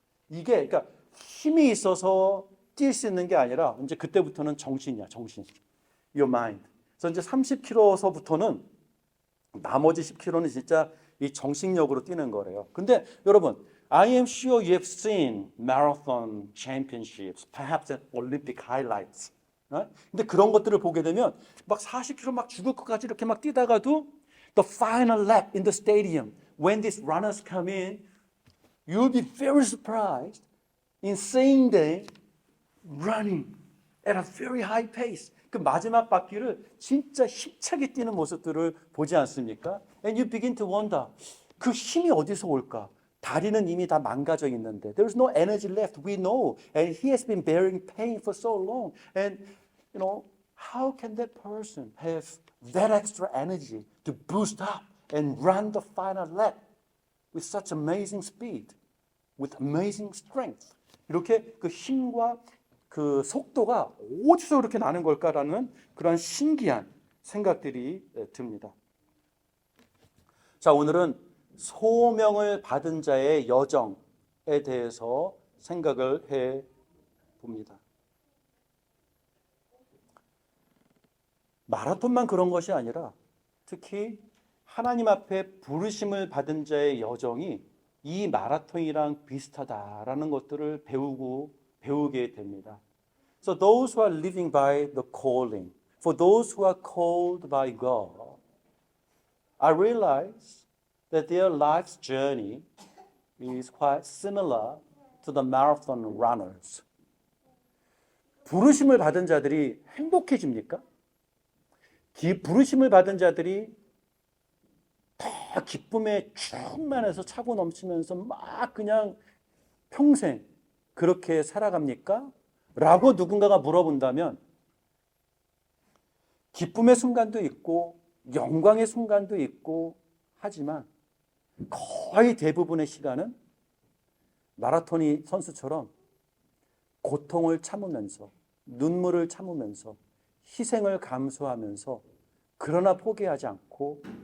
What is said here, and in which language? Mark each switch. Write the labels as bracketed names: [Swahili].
[Korean] 이게 그러니까 힘이 있어서 뛸 수 있는 게 아니라 이제 그때부터는 정신이야, 정신. [English] Your mind. [Korean] 그래서 이제 30km서부터는 나머지 10km는 진짜 이 정신력으로 뛰는 거래요. 근데 여러분, [English] I am sure you have seen marathon championships, perhaps Olympic highlights. [Korean] 근데 그런 것들을 보게 되면 막 40km 막 죽을 것까지 이렇게 막 뛰다가도 [English] the final lap in the stadium, when these runners come in, you'll be very surprised in seeing them running at a very high pace. [Korean] 그 마지막 바퀴를 진짜 힘차게 뛰는 모습들을 보지 않습니까? [English] And you begin to wonder, [Korean] 그 힘이 어디서 올까? 다리는 이미 다 망가져 있는데 [English] there's no energy left, we know. And he has been bearing pain for so long. And, you know, how can that person have that extra energy to boost up and run the final lap with such amazing speed, with amazing strength? [Korean] 이렇게 그 힘과 그 속도가 어디서 이렇게 나는 걸까라는 그런 신기한 생각들이 듭니다. 자, 오늘은 소명을 받은 자의 여정에 대해서 생각을 해 봅니다. 마라톤만 그런 것이 아니라 특히 하나님 앞에 부르심을 받은 자의 여정이 이 마라톤이랑 비슷하다라는 것들을 배우게 됩니다. [English] So those who are living by the calling, for those who are called by God, I realize that their life's journey is quite similar to the marathon runners. [Korean] 부르심을 받은 자들이 행복해집니까? 부르심을 받은 자들이 다 기쁨에 충만해서 차고 넘치면서 막 그냥 평생 그렇게 살아갑니까? 라고 누군가가 물어본다면 기쁨의 순간도 있고 영광의 순간도 있고 하지만 거의 대부분의 시간은 마라톤이 선수처럼 고통을 참으면서 눈물을 참으면서 희생을 감수하면서 그러나 포기하지 않고